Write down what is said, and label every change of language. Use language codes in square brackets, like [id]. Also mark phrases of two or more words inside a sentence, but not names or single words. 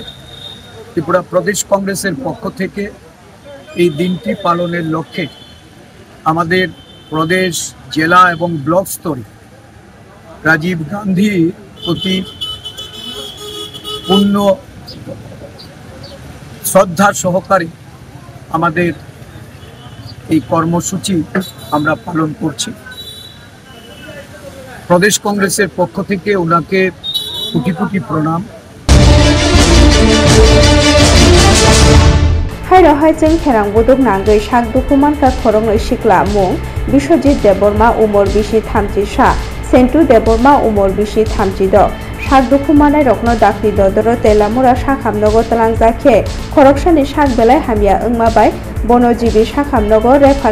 [bn] ত্রিপুরা প্রদেশ কংগ্রেসের পক্ষ থেকে এই দিনটি পালনের লক্ষ্যে আমাদের প্রদেশ জেলা এবং ব্লক স্তরে রাজীব গান্ধী প্রতি পূর্ণ শ্রদ্ধা সহকারে আমাদের এই কর্মসূচি আমরা পালন করছি। প্রদেশ কংগ্রেসের পক্ষ থেকে ওনাকে কোটি কোটি প্রণাম। [trp] Hairo Haijeng Kerang Buduk Nangai Shak Dukumanka Korong Shikla Mung Bishojit Deborma Umor Bishi Thamji Sha Sentu Deborma Umor Bishi Thamji Do Shak Dukumane Rokno Dakri Dodoro Telamura Shakhamnogo Talangzake Korokshani Shak Belai Hamia Ungmabai Bonojibi Shakhamnogo Refar